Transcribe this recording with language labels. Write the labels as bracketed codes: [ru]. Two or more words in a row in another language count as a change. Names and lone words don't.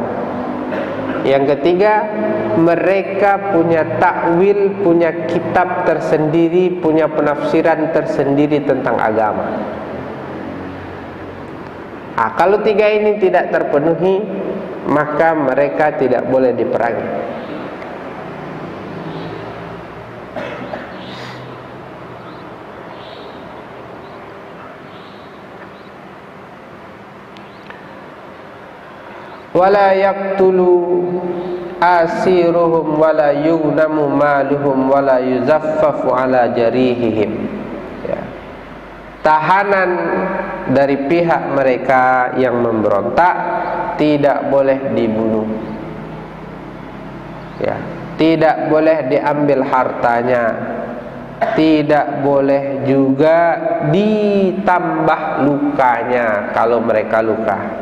[id] Yang ketiga, mereka punya takwil, punya kitab tersendiri, punya penafsiran tersendiri tentang agama. Kalau 3 ini tidak terpenuhi, maka mereka tidak boleh diperangi. [ar] ولا يقتل أسيرهم ولا يغنم مالهم ولا يذفف على جريحهم. [id] Ya. Tahanan dari pihak mereka yang memberontak tidak boleh dibunuh. Ya, tidak boleh diambil hartanya, tidak boleh juga ditambah lukanya kalau mereka luka.